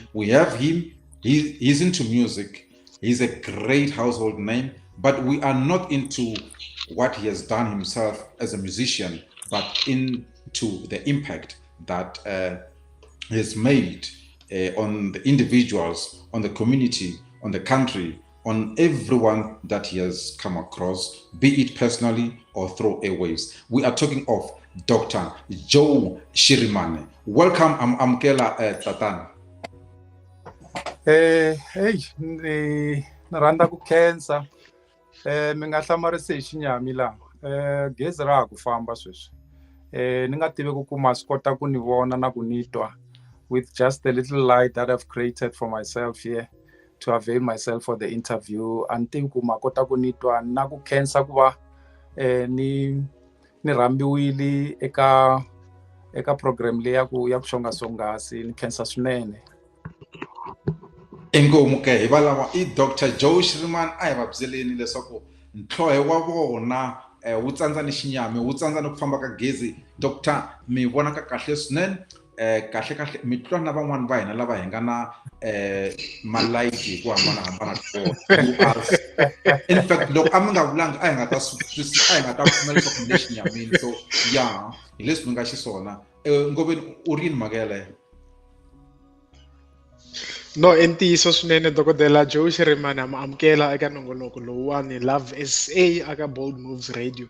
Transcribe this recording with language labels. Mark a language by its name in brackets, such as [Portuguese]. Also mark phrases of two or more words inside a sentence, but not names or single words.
[English] We have him, he's into music, he's a great household name, but we are not into what he has done himself as a musician, but into the impact that has made on the individuals, on the community, on the country, on everyone that he has come across, be it personally or through airwaves. We are talking of Dr. Joe Shirimani. Welcome, Amkela Tatan. [Tsonga] Hey, ni rhandza ku khensa mi nga hlamarisi hi xinyami laha gezi ra ha ku famba sweswi ni nga tivi ku kuma swi kota ku ni vona na ku ni twa [English] with just the little light that I've created for myself here to avail myself for the interview. [Tsonga] A ni tivi ku ma kota ku ni twa na ku khensa ku va ni rhambiwile eka program leyi ya ku xongasongasi ni khensa swinene. Inkomu ke hi valava I Dr. Joe Shirimani a hi va byeleni leswaku ntlhohe wa vona wu tsandza ni xinyami wu tsandza ni ku famba ka gezi. Dr. mi vona ka kahle swinene kahle mi twa na van'wani va hina lava hi nga na malayithi hi ku hambanahambana [English] in fact [Tsonga] loko a mi nga vulanga a hi nga ta pfumela leswaku mi le xinyamini. So ya hi leswi mi nga xiswona. Ngobeni u ri yini mhaka yaleyo? No, NTSHEMBO swinene dokodela Joe Shirimani amukela eka nongonoko lowuwani Love SA aka Bold Moves Radio.